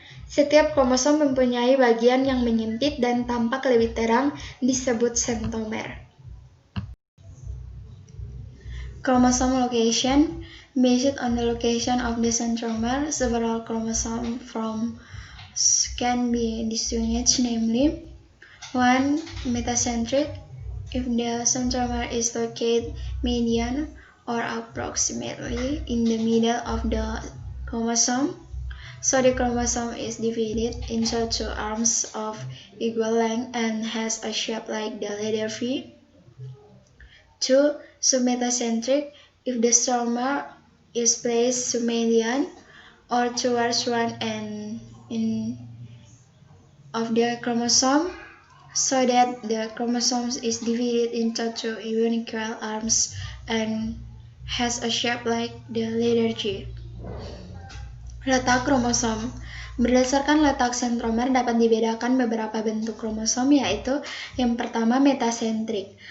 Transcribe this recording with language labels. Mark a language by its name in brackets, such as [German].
[Indonesian] Setiap kromosom mempunyai bagian yang menyempit dan tampak lebih terang, disebut centromere. [English] Chromosome location. Based on the location of the centromere, several chromosome forms can be distinguished, namely 1. Metacentric. If the centromere is located median or approximately in the middle of the chromosome, so the chromosome is divided into two arms of equal length and has a shape like the letter V. 2. Submetacentric. If the centromere is placed submedian or towards one end of the chromosome, so that the chromosome is divided into two unequal arms and has a shape like the letter G. [Indonesian] Letak kromosom. Berdasarkan letak centromere dapat dibedakan beberapa bentuk kromosom, yaitu yang pertama metasentrik.